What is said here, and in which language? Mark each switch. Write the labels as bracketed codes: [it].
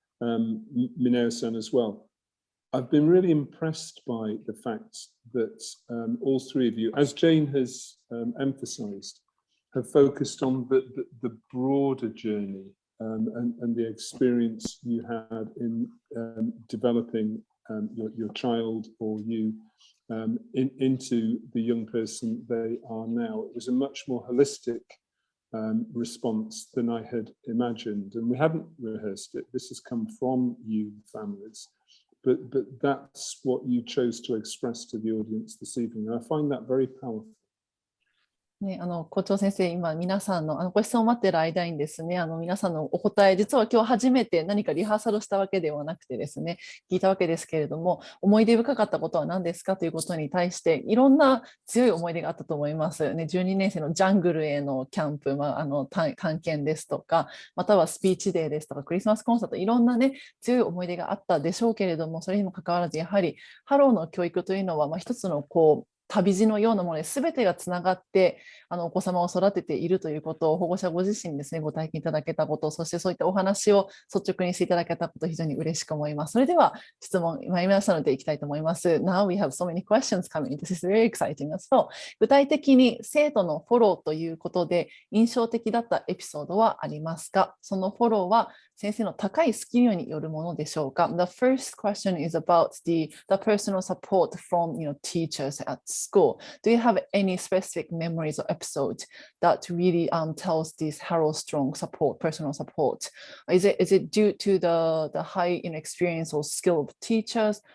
[en] Mineo-san as well. I've been really impressed by the fact that all three of you, as Jane has emphasised, have focused on the broader journey and the experience you had in developing your child or you into the young person they are now. It was a much more holistic response than I had imagined, and we haven't rehearsed it. This has come from you, families. But that's what you chose to express to the audience this evening. And I find that very powerful. [ja] ね、校長先生、今皆さんのご質問を待っている間にですね、皆さんのお答え、実は今日初めて何かリハーサルしたわけではなくてですね、聞いたわけですけれども、思い出深かったことは何ですかということに対して、いろんな強い思い出があったと思います。ね、12年生のジャングルへのキャンプ、探検ですとか、またはスピーチデーですとか、クリスマスコンサート、いろんなね、強い思い出があったでしょうけれども、それにもかかわらず、やはりハローの教育というのは、一つの旅路のようなもので全てがつながってお子様を育てているということを保護者ご自身にですねご体験いただけたこと、そしてそういったお話を率直にしていただけたこと非常に嬉しく思います。それでは質問参りましたのでいきたいと思います。 [en] Now we have so many questions coming. This is very exciting as well. [ja] 具体的に生徒のフォローということで印象的だったエピソードはありますか？そのフォローは先生の高いスキルによるものでしょうか？ [en] The first question is about the personal support from teachers at school. Do you have any specific memories or episodes that really tells this Harrow strong support, personal support? Is it due to the high experience or skill of teachers?